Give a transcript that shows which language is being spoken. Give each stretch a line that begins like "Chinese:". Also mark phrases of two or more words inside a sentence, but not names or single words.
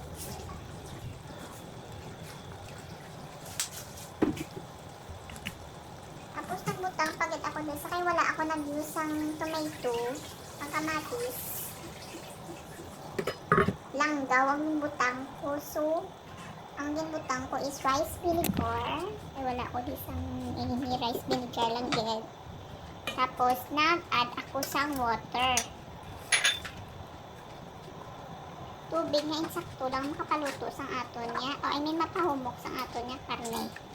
Hiligaynon: Tapos nagbutang pagit ako dun sa kay wala ako nag-use ang tomato, ang kamatis. Langgaw ang butang ko. So, ang ginbutang ko is
English: rice vinegar.
Hiligaynon: Ay wala ko disang
English: rice vinegar
Hiligaynon: lang din. Tapos, nag-add ako sa water. Tubig na insakto lang makapaluto sa aton niya. O,
English: I mean,
Hiligaynon: mapahumok sa aton niya karne.